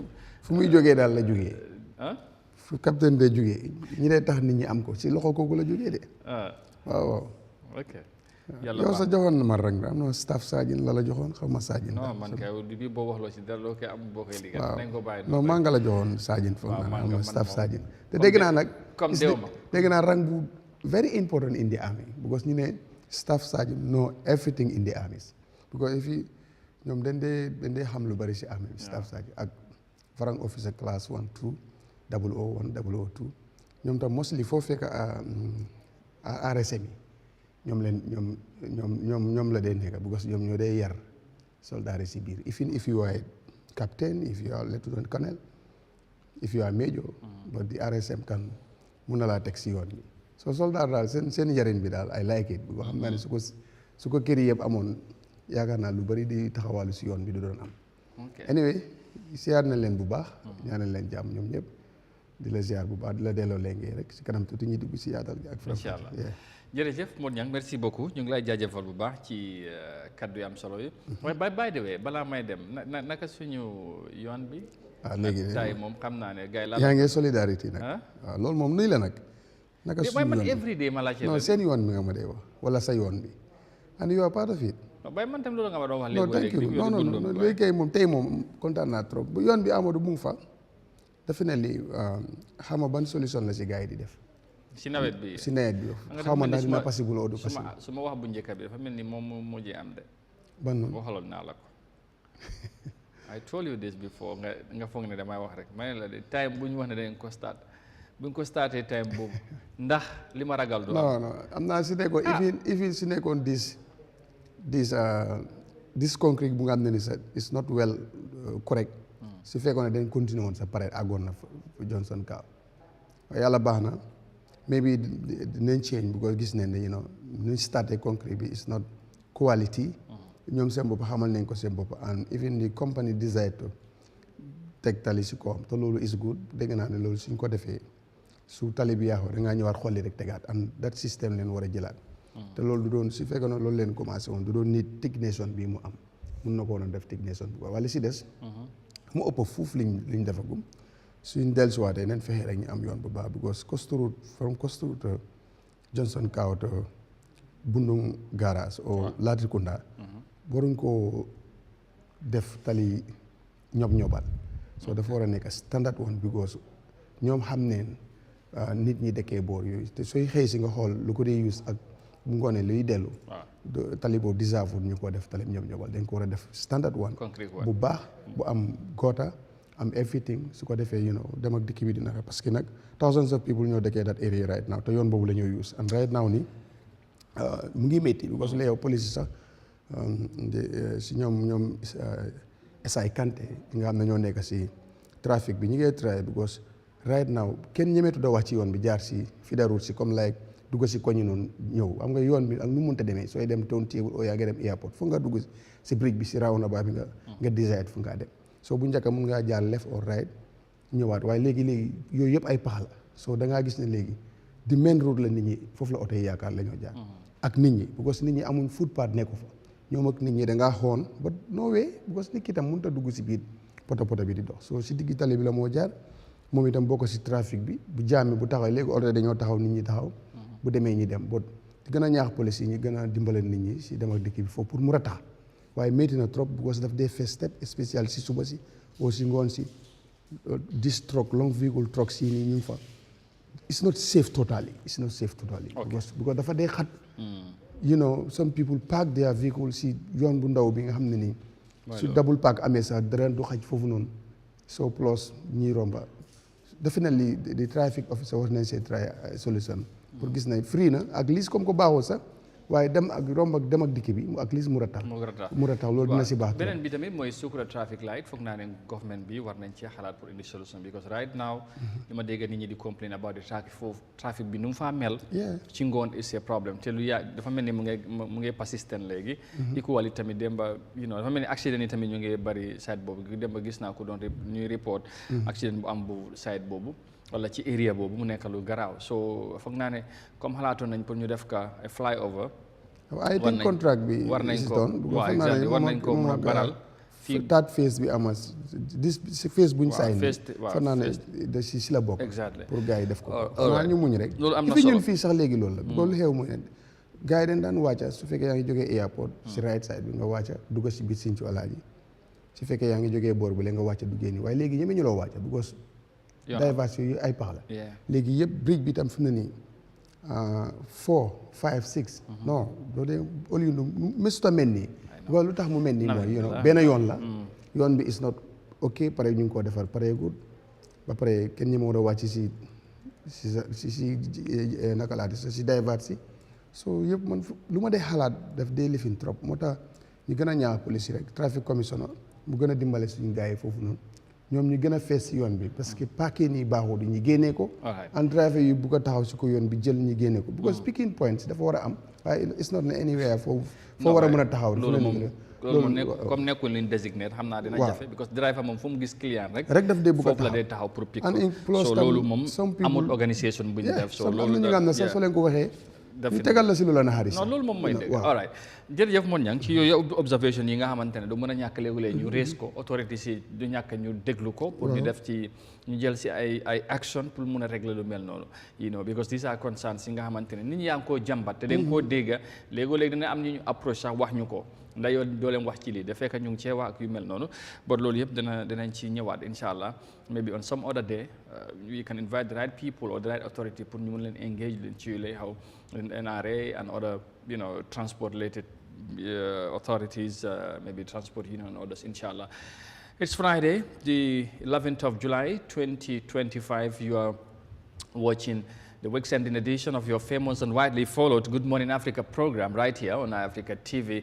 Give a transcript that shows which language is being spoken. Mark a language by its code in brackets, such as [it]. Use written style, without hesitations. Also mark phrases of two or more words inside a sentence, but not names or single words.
[wo] fu muy jógee daal la jógee fu capitaine day jógee ñi dee tax nit ñi am ko si loxo kooku la jógee de waaw ok yàlla yow sa joxoon na ma rang am na staff sergeant la joxoon xaw ma sergeant. non man kay bi boo waxloo si dara loo koy am boo koy liggéey. nañ ko bàyyi non maa nga la joxoon sergeant foog naa am na staff sergeant. te comme dégg naa nag. comme déw ma dégg naa rang bu [en] very important in the army because [wo] ñu ne [en] staff sergeant know everything in the army because if you [wo] ñoom dañ dee xam lu bari si [en] army staff sergeant ak rank officer class 1 2 001 002 [wo] ñoom tam mostly foo fekk RSM yi ñoom la dee nekk because ñoom ñoo dee yar soldat si biir [en] even if you are captain if you are lieutenant colonel if you are major but the RSM [wo] kan mun na laa teg si yoon bi so soldat daal seen yarin bi daal [en] I like it because [wo] xam naa ne su ko kër yëpp amoon yaakaar naa lu bari di taxawaalu si yoon bi du doon am anyway siyaar na leen bu baax ñaanal leen jàmm ñoom ñëpp di la ziar bu baax di la delloo léegi rek si kanam tuuti ñu dugg si yaatal gi ak incha allah jërëjëf Modou Niang [fr] merci beaucoup [wo] ñu ngi lay jaajëfal bu baax ci kaddu yi am solo yi waaye [en] by the way [wo] balaa may dem naka suñu yoon bi léegi tay moom xam naa ne gars yi yaa ngi solidarité nag waaw loolu moom nuy la nag naka suñu yoon man every day ma laajte non seen yoon bi nga ma dee wax wala sa yoon bi [en] and you are part of it [wo] bay man tam loolu nga ma doon wax non [en] thank you [wo] non léegi kay moom tey moom kontaan naa trop bu yoon bi Amadou bu mu fa definitely xam nga ban solution la si gars yi di def si nawet bi xaw ma ndax dina possible ou du possible su ma wax bu njëkk bi dafa mel ni moom moo mujjee am de ban noonu waxaloon naa la ko [en] I told you this before [wo] nga foog ne damay wax rek ma ne la de time bu ñu wax ne dañ ko start bu ñu ko starté time boobu ndax li ma ragal du non am naa si nekkoon even si nekkoon [en] this concrete [wo] bu nga xam ne ni sax [en] is not well correct [wo] su fekkoon ne dañ continuer woon sa pare àggoon na Johnson Kaw yàlla baax na maybe dinañ change because gis nañ ne nuñ starté concrete bi [en] is not quality [wo] ñoom seen bopp xamal nañ ko seen bopp [en] and even the company decide [wo] to teg tali si kawam te loolu [en] is good [wo] dégg naa ne loolu suñ ko defee su tali bi yaaxoo da ngaa ñëwaat xolli rek tegaat [en] and that système [wo] leen war a jëlaat te loolu du doon su fekkee ne loolu leen commencé woon du doon nit technician bii mu am mun na ko woon def technician bi wala si des mu ëpp fuuf liñ defagum suñ dellusiwaatee nañ fexe rek ñu am yoon bu baax because Coast Road from Coast Road to Johnson Kaw to Bundung Garage o Latrikunda waruñ koo def tali ñob-ñobal so dafa war a nekk [en] standard one [wo] because ñoom xam neen nit ñi dëkkee boor yooyu te sooy xëy si nga xool lu ko dee use ak bu ngoonee luy dellu tali boobu deserve ñu ko def tali ñob-ñobal dañ ko war a def [en] standard one [wo] bu baax bu am gota am everything su ko defee dem ak dikk bi dina rek parce que nag [en] thousands of people [wo] ñoo dëkkee [en] that area right now [wo] te yoon boobu la ñoo use [en] and right now [wo] ni mu ngi métti because la yow police sax si ñoom SI Kanté nga xam ne ñoo nekk si trafic bi ñu ngi try because [en] right now [wo] kenn ñemeetu da wax ci yoon bi jaar si fidarut si comme like dugg si koñi noonu ñëw am nga yoon bi ak nu munta demee sooy dem town table oo yaa ngi dem airport fu nga dugg si bridge bi si roundabout bi nga decide fu nga dem soo bu njëkk mun ngaa jaar left or right ñëwaat waaye léegi yooyu yëpp ay pax la soo da ngaa gis ne léegi di [en] main road [wo] la nit ñi foofu la oto yi yaakaar la ñoo jaar ak nit ñi because nit ñi amuñ footpath nekku fa ñoom ak nit ñi da ngaa xoon ba [en] no way [wo] because nit ki tam mënut a dugg si biir poto bi di dox soo si diggi tali bi la moo jaar moom itam bokk si trafic bi bu jaamee bu taxaw léegi oto dañoo taxaw nit ñi taxaw bu demee ñi dem boo di gën a ñaax police yi ñu gën a dimbale nit ñi si dem ak dikk bi foofu pour mu ratax waaye métti na trop because daf dee first step spécial si suba si oo si ngoon si [en] this truck long vehicle truck [wo] si nii ñu ngi fa [en] it's not safe totally because [wo] dafa dee xat [en] some people park their vehicle [wo] si yoon bu ndaw bi nga xam ne nii su [en] double park [wo] amee sax dara du xaj foofu noonu so plus ñiy romba definitely [en] the traffic officer [wo] war nañ see try solution pour gis nañ free na [en] at least [wo] comme ko baaxoo sax waaye dem ak romb ak dem ak dikk bi [en] at least [wo] mu ratax loolu dina si baax beneen bi tamit mooy Sukuta traffic light foog naa ne government bi war nañ cee xalaat pour indi solution because [en] right now [wo] li ma dégg nit ñi di [en] complain about the traffic [wo] foofu trafic bi nu mu faa mel ci ngoon [en] is a problème [wo] te lu dafa mel ni mu ngi persistent léegi equally tamit demba dafa mel ni accident yi tamit ñu ngi bari side boobu demba gis naa ko doon ñuy report accident bu am bu side boobu wala ci area boobu mu nekk lu garaaw so foog naa ne comme xalaatoon nañ pour ñu def ka flyover [en] I think [wo] contract bi war nañ ko mën a baral fii [en] third phase [wo] bi ama si phase buñ sign foog naa ne da si la bokk pour gars yi def ko xanaa ñu muñ rek fi ñun fii sax léegi loolu la loolu xew mooy gars yi dañ daan wàcca su fekkee yaa ngi jógee airport si [en] right side [wo] bi nga wàcca dugga si biir Sinthiou Alaaji su fekkee yaa ngi jógee boor bi la nga wàcca duggee nii waaye léegi ñeme ñu loo wàcca because diversion yu ay pax la léegi yëpp bridge bi tam fi mu ne nii 4 5 6 non doo dee Oliundu mësuta mel nii because lu tax mu mel nii mooy benn yoon la yoon bi [en] is not ok [wo] pare ñu ngi koo defar pare good ba pare kenn ñi ma war a wàcc si naka laa si divert si so yëpp man lu ma dee xalaat daf dee lifin trop moo tax ñu gën a ñaax police rek trafic commissioner mu gën a dimbale suñu gars yi foofu noonu ñoom ñu gën a fees si yoon bi parce que paquet nii baaxul ñu génnee ko and driver yu bugg a taxaw si ko yoon bi jël ñu génnee ko because [en] speaking points [wo] dafa war a am waaye [en] it's not anywhere [wo] foo war a mën a taxaw loolu moom comme nekkul liñ désigné xam naa dina jafe because driver moom fu mu gis client rek daf dee bugg a foofu la dee taxaw pour pick ko so loolu moom amul organisation bu ñu def so loolu am na ñu nga xam ne sax soo leen ko waxee ñu tegal la si lu la naxari non loolu moom mooy dëgg all right jërëjëf Mon Jang ci yooyu observation yi nga xamante ne du mën a ñàkk léegi-léegi ñu rees ko autorité si du ñàkk ñu déglu ko pour ñu def ci ñu jël si ay action pour mun a régler lu mel noonu [en] you know because these are concerns [wo] yi nga xamante ne nit ñi yaa ngi koo jàmbat te dañ koo dégga léegi-léegi dina am ñu ñu approche sax wax ñu ko ndax yow doo leen wax ci lii da fekk ñu ngi cee wax ak yu mel noonu but loolu yëpp dinañ ci ñëwaat incha allah [en] maybe on some other day we can invite the right people or the right authority [wo] pour ñu mun leen engage leen ci yu lay xaw NRA [en] and other transport related authorities, maybe transport union and others, [wo] inshallah. [en] It's Friday, the 11th of July, 2025. You are watching the weekend edition of your famous and widely followed Good Morning Africa program right here on Eyeafrica TV.